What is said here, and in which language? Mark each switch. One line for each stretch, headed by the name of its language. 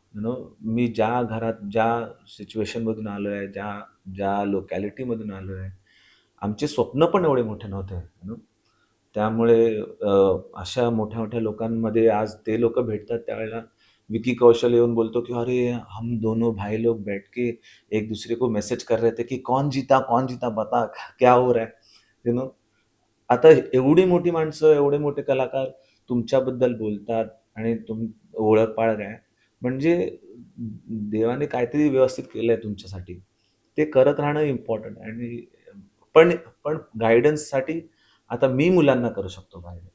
English: you know
Marathi: मी ज्या घरात, ज्या सिच्युएशनमधून आलोय, ज्या ज्या लोकॅलिटीमधून आलोय, आमचे स्वप्न पण एवढे मोठे नव्हते.
English: you know
Marathi: त्यामुळे अशा मोठ्या-मोठ्या लोकांमध्ये आज ते लोकं भेटतात त्यावेळेला विकी कौशल येऊन बोलतो, की "अरे!
Hindi: हम दोनों भाई लोग बैठ के एक दूसरे को मैसेज कर रहे थे कि कौन जीता, कौन जीता बता क्या हो रहा है?"
English: you know
Marathi: आता एवढी मोठी माणसं, एवढे मोठे कलाकार तुमच्याबद्दल बोलतात आणि ओळख-पाळख आहे. म्हणजे देवाने काहीतरी व्यवस्थित केलंय तुमच्यासाठी. ते करत राहणं इम्पोर्टंट आहे आणि पण पण गाईडन्ससाठी आता मी मुलांना करू शकतो गाईडन्स.